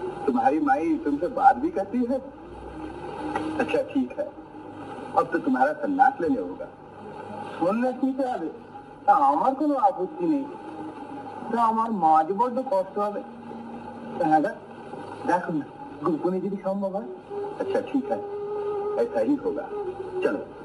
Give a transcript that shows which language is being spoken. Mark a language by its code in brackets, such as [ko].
[hi] तुम्हारी माई तुमसे बात भी करती है? अच्छा ठीक है, अब तो तुम्हारा सन्यास लेने होगा। [bn] সন্ন্যাস নিতে হবে? তা আমার কোনো আপত্তি নেই, তা আমার মাঝ বড্ড কষ্ট হবে। হ্যাঁ দেখো না, গোপনে যদি সম্ভব হয়। [hi] अच्छा ठीक है, ऐसा ही होगा, चलो।